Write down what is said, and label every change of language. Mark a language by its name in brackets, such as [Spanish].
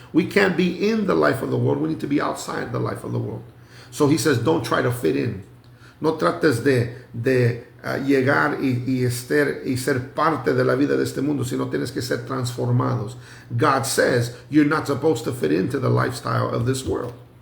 [English] We can't be in the life of the world. We need to be outside the life of the world. So he says, don't try to fit in. [Spanish] No trates de llegar y ser parte de la vida de este mundo, sino tienes que ser transformados. [English] God says you're not supposed to fit into the lifestyle of this world.